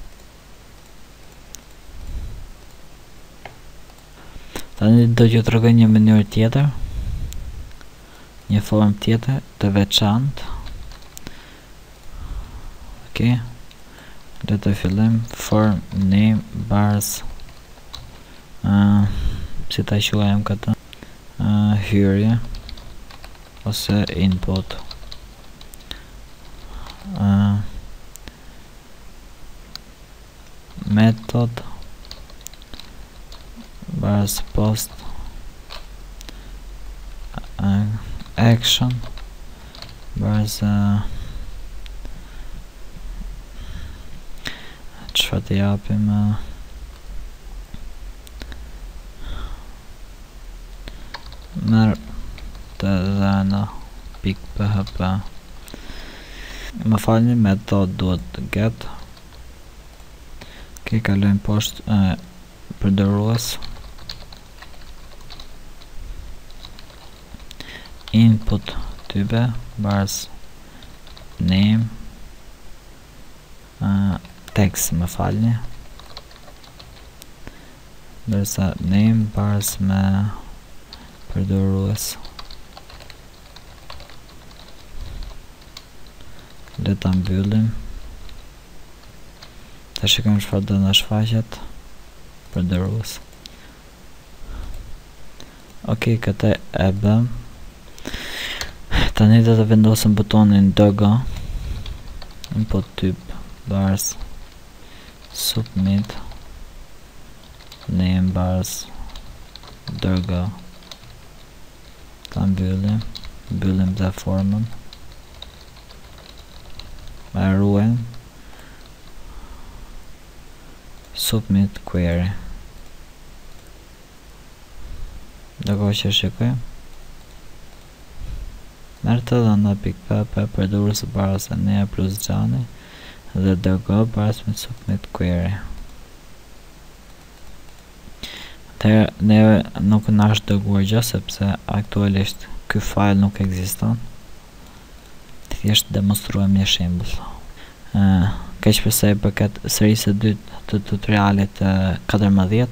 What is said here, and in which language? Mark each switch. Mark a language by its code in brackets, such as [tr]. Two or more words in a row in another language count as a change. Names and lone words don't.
[sq] Tani do t'ju tregoj një mënyrë tjetër, një formë tjetër të veçantë. Le të fillojmë [en] form name [sq] bars, si ta quajmë këtë, hyrje ose [en] input, method [sq] bars post, action bars çfarë të japim, merr të dhëna .php. Më falni, metod duhet get. Kalojmë poshtë përdorues. [en] Input type bars name, text, [sq] më falni, ndërsa name bars me përdorues. Le ta mbyllim. Ta shikojmë çfarë do na shfaqet përdorues. Këtë e bëm. Tani do të vendosim butonin DG, [en] input type [sq] bars submit, name bars DG. Ta mbyllim dhe formën. E ruajmë. [en] Submit query. [sq] Ndërkohë që shikojmë, merr të dhëna .php përdorues bars ne plus Xhani dhe DG bars me [en] submit query. [sq] Ne nuk na është dërguar gjë sepse aktualisht ky file nuk ekziston. Thjesht demonstruojmë një shembull. Kaq për sa i përket serisë së dytë të tutorialit 14.